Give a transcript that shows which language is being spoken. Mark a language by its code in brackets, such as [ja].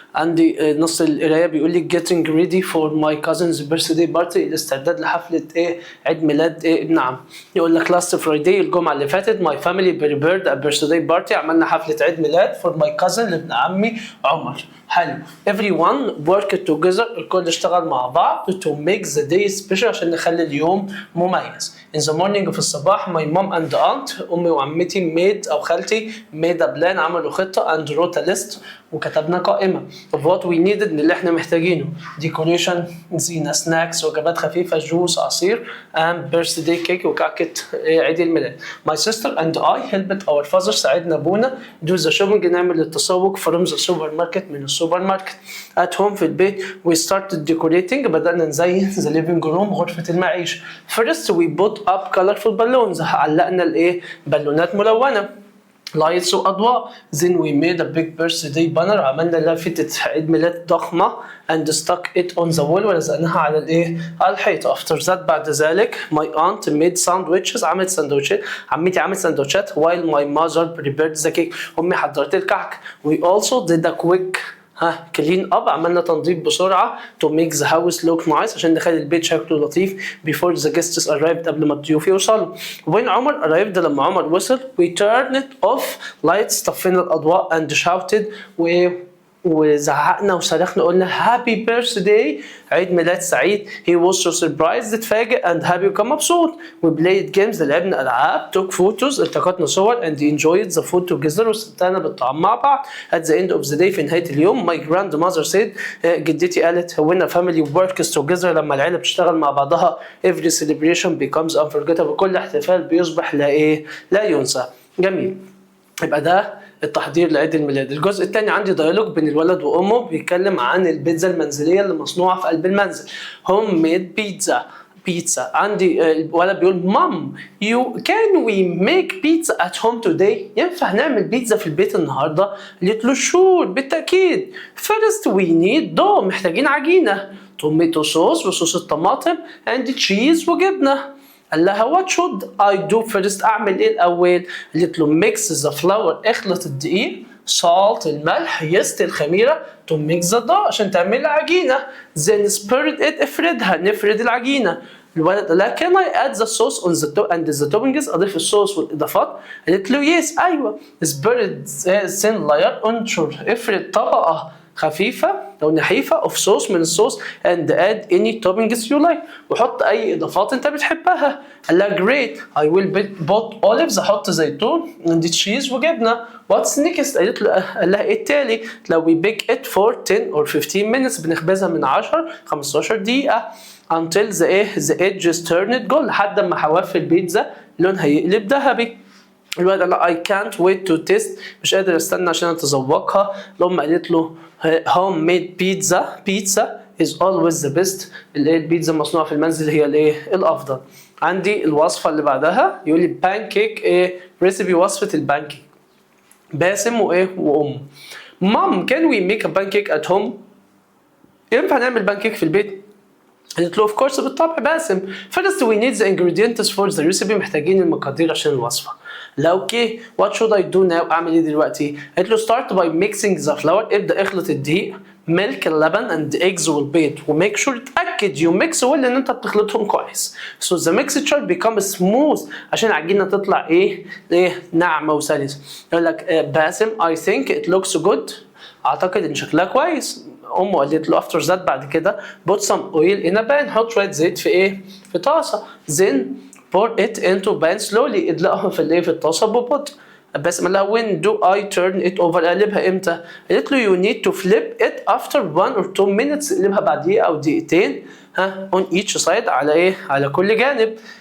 [ar] عندي نص القرايه بيقول لي [en] getting ready for my cousin's birthday party [ar] الاستعداد لحفله عيد ميلاد ابن عم. يقول لك [en] last Friday [ar] الجمعه اللي فاتت [en] my family prepared a birthday party [ar] عملنا حفله عيد ميلاد [en] for my cousin [ar] لابن عمي عمر. حلو. [en] everyone worked together [ar] الكل اشتغل مع بعض [en] to make the day special [ar] عشان نخلي اليوم مميز. [en] in the morning [ar] في الصباح [en] my mom and aunt [ar] امي وعمتي [en] made [ar] او خالتي [en] made a plan [ar] عملوا خطه [en] and wrote a list [ar] وكتبنا قائمه [en] of what we needed [ar] اللي احنا محتاجينه. decoration زينه snacks وجبات خفيفه جوس عصير and [en] birthday cake [ar] وكعكه عيد الميلاد. [en] my sister and I helped our father [ar] ساعدنا ابونا [en] do the shopping [ar] نعمل التسوق [en] from the supermarket [ar] من السوبر ماركت. [en] at home [ar] في البيت [en] we started decorating [ar] بدأنا نزين [en] the living room [ar] غرفة المعيشة. [en] first we put up colorful balloons [ar] علقنا بالونات ملونة. لايتس واضواء. [en] then we made a big birthday banner، [ar] عملنا لافتة عيد ميلاد ضخمة [en] and stuck it on the wall، [ar] ولزقناها على الايه، على الحيط. [en] after that [ar] بعد ذلك [en] my aunt made sandwiches، [ar] عملت سندوتشات، عمتي عملت سندوتشات [en] while my mother prepared the cake، [ar] امي حضرت الكعك. [en] we also did a quick clean up, [ar] عملنا تنظيف بسرعه [en] to make the house look nice، [ar] عشان نخلي البيت شكله لطيف [en] before the guests arrived، [ar] قبل ما الضيوف يوصلوا. when عمر arrived، لما عمر وصل [en] we turned off lights، [ar] طفينا الاضواء [en] and shouted [ar] وزعقنا وصرخنا، قلنا [en] happy birthday, [ar] عيد ميلاد سعيد. [en] he was so surprised، اتفاجئ and happy، [ar] وكان مبسوط. [en] we played games، [ar] لعبنا العاب. [en] took photos، [ar] التقطنا صور [en] and enjoyed the food together، [ar] واستمتعنا بالطعام مع بعض. [en] at the end of the day، [ar] في نهاية اليوم [en] my grandmother said، [ar] جدتي قالت [en] when a family works together، [ar] لما العيلة بتشتغل مع بعضها [en] every celebration becomes unforgettable، [ar] كل احتفال بيصبح لا ايه، لا ينسى. جميل. يبقى ده التحضير لعيد الميلاد. الجزء الثاني عندي ديالوج بين الولد وامه، بيتكلم عن البيتزا المنزليه اللي مصنوعه في قلب المنزل. هوم ميد بيتزا، بيتزا. عندي الولد بيقول مام [en] can we make pizza at home today، [ar] ينفع نعمل بيتزا في البيت النهارده؟ قالت له شور، بالتاكيد. [en] first we need dough، [ar] محتاجين عجينه، [en] tomato sauce [ar] وصوص الطماطم [en] and cheese وجبنه. [ar] قال لها [en] what should I do first، [ar] أعمل إيه الأول؟ قالت له [en] mix the flour، [ar] اخلط الدقيق، salt الملح، yeast الخميرة، [en] to mix the dough [ar] عشان تعمل عجينة، [en] then spread it، [ar] افردها، نفرد العجينة. [en] الولد قال لها can I add the sauce on the top and the toppings، [ar] أضيف الصوص والإضافات؟ [en] قالت له yes، أيوة. spread thin layer، [ar] انشر، افرد طبقة خفيفة أو نحيفة [en] of sauce، [ar] من الصوص [en] and add any toppings you like، [ar] وحط أي إضافات أنت بتحبها. [en] قال لها great I will put olives، [ar] أحط زيتون [en] and cheese وجبنة. what's next، [ar] قالت له، قال لها إيه التالي؟ لو [en] we bake it for 10 or 15 minutes، [ar] بنخبزها من 10-15 دقيقة [en] until the edges turned gold، [ar] لحد ما حواف البيتزا لونها يقلب ذهبي. الولد قال [en] I can't wait to taste، [ar] مش قادر استنى عشان اتذوقها. الام قالت له [en] home made pizza is always the best، [ar] البيتزا المصنوعه في المنزل هي الايه، الافضل. عندي الوصفه اللي بعدها يقول لي pancake، ريسيبي، وصفه البانكيك. [en] باسم وام mom can we make a pancake at home، [ar] ينفع نعمل بانكيك في البيت؟ [en] قالت له of course، [ar] بالطبع باسم. [en] first we need the ingredients for the recipe، [ar] محتاجين المقادير عشان الوصفة. [en] لا okay what should I do now، [ar] اعمل ايه دلوقتي؟ [en] قالت له start by mixing the flour، [ar] ابدأ اخلط الدقيق، [en] milk اللبن [ar] and eggs والبيض، [en] وميك شور، اتأكد you mix well [ar] ان انت بتخلطهم كويس. [en] so the mixture becomes smooth، [ar] عشان العجينة تطلع ايه ناعمة وسلسة. [en] يقول لك باسم I think it looks good، [ar] اعتقد ان شكلها كويس. [en] امه قالت له after that، [ar] بعد كده [en] put some oil in a pan، [ar] حط شويه زيت في في طاسه. [en] then pour it into pan slowly، [ar] ادلقها في في الطاسه ببطء. [en] بس قال لها when do I turn it over، [ar] اقلبها امتى؟ [en] قالت له you need to flip it after 1 or 2 minutes، [ar] اقلبها بعد دقيقه او دقيقتين [en] on each side، [ar] على على كل جانب.